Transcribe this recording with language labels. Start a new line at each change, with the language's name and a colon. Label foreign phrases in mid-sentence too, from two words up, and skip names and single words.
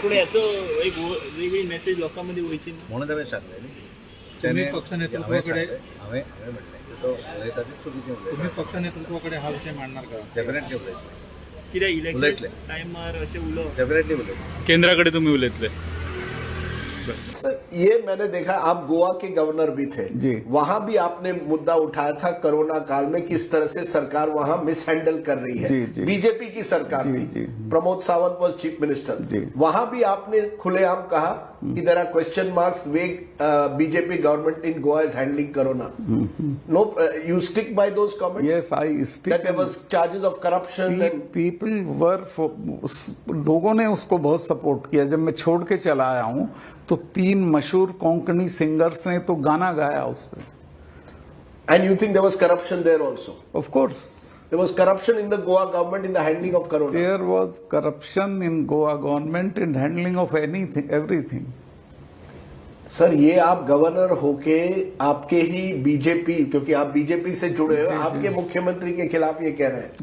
Konkani: पूण हेचो एक वेगळी मेसेज लोकां मदीं वयची ना म्हणून हांवें सांगलें न्ही. त्याने हांवें म्हणलें तो उलयता ते चुकीचें उलयता.
Marathi: पक्ष नेतृत्वाकडे हा विषय मांडणार का?
Konkani: डेफिनेटली उलयता, कित्याक इलेक्शन टायमार अशें उलोवप. डेफिनेटली उलयता.
Marathi: केंद्राकडे तुम्ही उलयतले.
Hindi: सर, ये मैंने देखा, आप गोवा के गवर्नर भी थे जी। वहां भी आपने मुद्दा उठाया था कोरोना काल में किस तरह से सरकार वहां मिसहैंडल कर रही है। जी, जी। बीजेपी की सरकार जी, थी, जी।
English: Pramod Sawant was Chief Minister.
Hindi: जी। वहां भी आपने खुलेआम कहा कि
English: there are question marks way BJP government in Goa is handling Corona. No, you stick by those comments? Yes, I stick. that there was charges of corruption and people were,
Hindi: लोगों ने उसको बहुत सपोर्ट किया। जब मैं छोड़ के चला आया हूं तो 3 मशहूर कोंकणी सिंगर्स ने तो गाना गाया उस पर।
English: And you think there was corruption there also? of course There was corruption in the Goa government in the handling of Corona. There was corruption in Goa government in handling of anything, everything.
Hindi: सर, ये आप गवर्नर होके आपके ही बीजेपी, क्योंकि आप बीजेपी से जुड़े हो, आपके मुख्यमंत्री के खिलाफ ये कह रहे हैं।